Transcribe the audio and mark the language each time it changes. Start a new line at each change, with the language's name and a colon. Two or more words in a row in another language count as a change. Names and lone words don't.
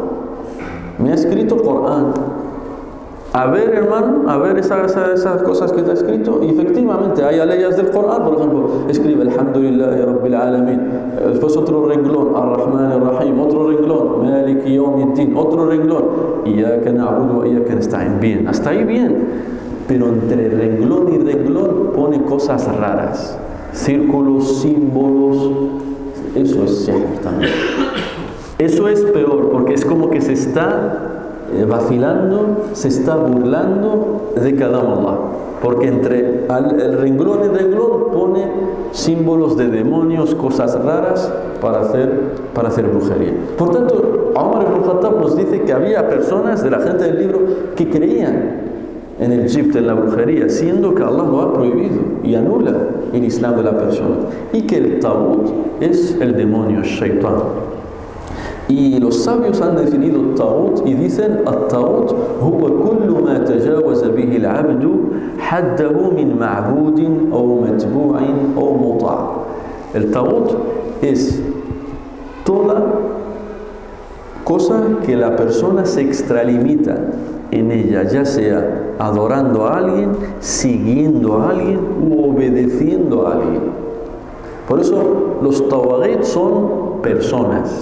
Spanish: A ver, hermano, a ver esas cosas que te ha escrito. Y efectivamente hay leyes del Corán. Por ejemplo, escribe
Arabic: الحمد لله رب العالمين,
Spanish: después otro renglón,
Arabic: الرحمن الرحيم,
Spanish: otro renglón,
Arabic: مالك يوم الدين,
Spanish: otro renglón,
Arabic: إياك نعبد وإياك نستعين.
Spanish: Bien, hasta ahí bien. Pero entre renglón y renglón pone cosas raras, círculos, símbolos. Eso es sihr también. Eso es peor, porque es como que se está vacilando, se está burlando de
Arabic: كلام الله,
Spanish: porque entre el renglón y renglón pone símbolos de demonios, cosas raras para hacer brujería. Por tanto, Umar ibn al-Khattab nos dice que había personas de la gente del libro que creían en el jibt, en la brujería, siendo que Allah lo ha prohibido y anula el Islam de la persona, y que el taghut es el demonio, el shaitán. Y los sabios han definido الطاغوت y dicen:
Arabic: الطاغوت هو كل ما تجاوز به العبد حده من معبود أو متبوع أو مطاع.
Spanish: El taghut es toda cosa que la persona se extralimita en ella, ya sea adorando a alguien, siguiendo a alguien u obedeciendo a alguien. Por eso los tawaghit son personas.